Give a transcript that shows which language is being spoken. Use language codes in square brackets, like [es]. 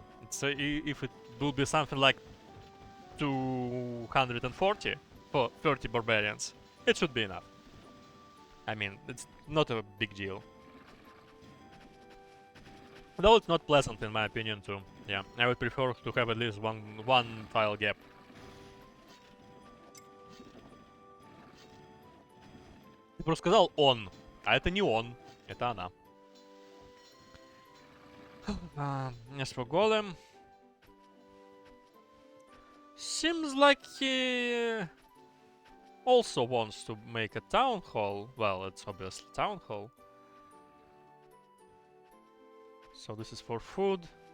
[en] If it will be something like 240 for 30 barbarians, it should be enough. I mean, it's not a big deal. Though it's not pleasant in my opinion too. Yeah, I would prefer to have at least one tile gap. [ru] Ты просто сказал он, а это не он, это она. [en] As for Golem, seems like he also wants to make a town hall. Well, it's obviously town hall. So this is for food.